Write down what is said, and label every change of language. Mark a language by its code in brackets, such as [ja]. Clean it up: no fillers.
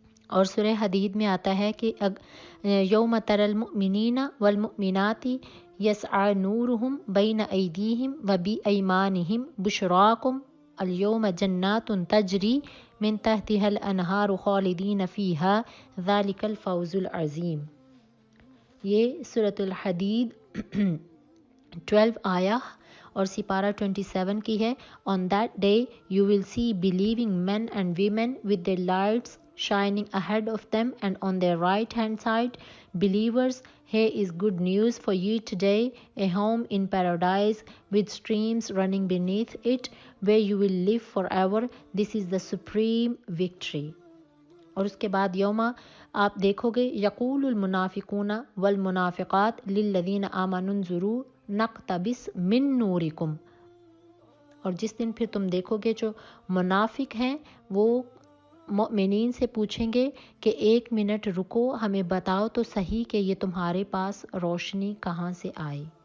[ur] اور سورہ حدید میں آتا ہے کہ [ar] یوم تری المؤمنین والمؤمنات یسعی نورہم بین ایدیہم وبایمانہم بشراکم اليوم جنات تجری من تحتها الانہار خالدین فیہا ذالک الفوز العظیم۔ [ur] یہ سورۃ الحدید 12 آیہ اور سپارہ 27 کی ہے۔ [en] On that day you will see believing men and women with their lights shining ahead of them and on their right hand side. Believers, here is good news for you today, a home in paradise with streams running beneath it where you will live forever. This is the supreme victory. [ur] اور اس کے بعد یوما آپ دیکھو گے [ar] یقول المنافقون والمنافقات للذین آمنوا انظروا نقتبس من نورکم، [ur] اور جس دن پھر تم دیکھو گے جو منافق ہیں وہ مؤمنین سے پوچھیں گے کہ 1 منٹ رکو، ہمیں بتاؤ تو صحیح کہ یہ تمہارے پاس روشنی کہاں سے آئی۔